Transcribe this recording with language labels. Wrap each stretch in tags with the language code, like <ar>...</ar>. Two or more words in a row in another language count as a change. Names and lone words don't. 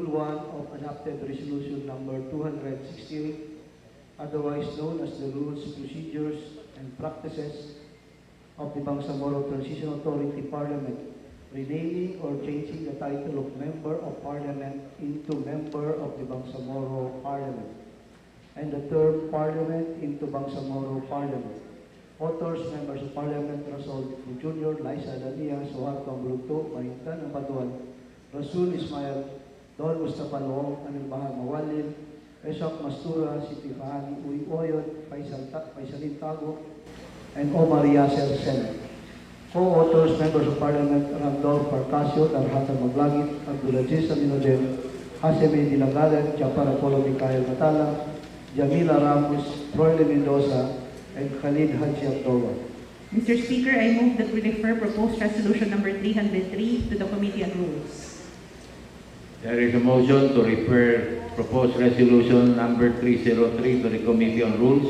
<en>1 of adopted resolution number 268, otherwise known as the Rules, Procedures, and Practices of the Bangsamoro Transition Authority Parliament, renaming or changing the title of Member of Parliament into Member of the Bangsamoro Parliament, and the term Parliament into Bangsamoro Parliament. Authors, Members of Parliament, Rasul Jr., Liza Dania, Sohar Kambulugto, Mahintan Ampatuan, Rasul Ismail, Don Mustafa Loong, Anil Bahar Mawalil, Esok Mastura, Siti Fahani Uy Oyod, Faisalin Tago, and Omar Yasser Senate. Co-authors, Members of Parliament, Randolph Parcasio, Darhatan Maglagit, Abdulaziz Aminodem, Hasemi Dilagalan, Jafar Apollo Mikhail Matala, Jamila Ramos, Troy Mendoza, and Khalid Haji Abdullah. Mr. Speaker, I move that we refer proposed resolution number 303 to the Committee on Rules. There is a motion to refer proposed resolution number 303 to the Committee on Rules.</en>